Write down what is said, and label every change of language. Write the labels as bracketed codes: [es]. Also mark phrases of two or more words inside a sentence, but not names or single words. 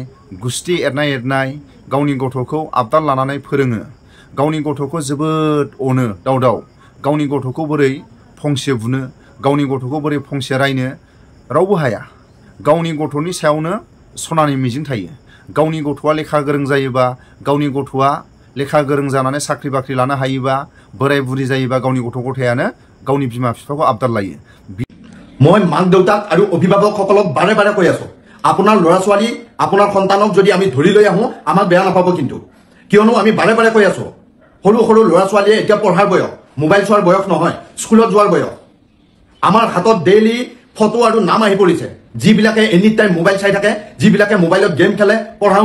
[brx] गुस्ति एरनाय गावनि गथ'खौ आबदाल लानानै फोरोङो गावनि गथ'खौ जोबोद अनो दाव गावनि गथ'खौ बोरै फंसे बुनो गावनि गथ'खौ बोरै फंसे रायनो रावबो हाया गावनि गथ'नि सायावनो सनानि मिजिं थायो गावनि गथ'आ लेखा गोरों जायोबा गावनि गथ'आ लेखा गोरों जानानै साख्रि बाख्रि लानो हायोबा बोराय बुरि जायोबा गावनि गथ' गथायानो गावनि बिमा बिफाखौ आबदाल लायो [as] মই মাক দেউতাক আৰু অভিভাৱকসকলক বাৰে বাৰে কৈ আছো আপোনাৰ ল'ৰা ছোৱালী আপোনাৰ সন্তানক যদি আমি ধৰি লৈ আহো আমাক বেয়া নাপাব কিন্তু কিয়নো আমি বাৰে বাৰে কৈ আছো সৰু সৰু ল'ৰা ছোৱালীয়ে এতিয়া পঢ়াৰ বয়স মোবাইল চোৱাৰ বয়স নহয় স্কুলত যোৱাৰ বয়স আমাৰ হাতত ডেইলি ফটো আৰু নাম আহি পৰিছে যিবিলাকে [en] any time [as] মোবাইল চাই থাকে যিবিলাকে মোবাইলত গেম খেলে পঢ়া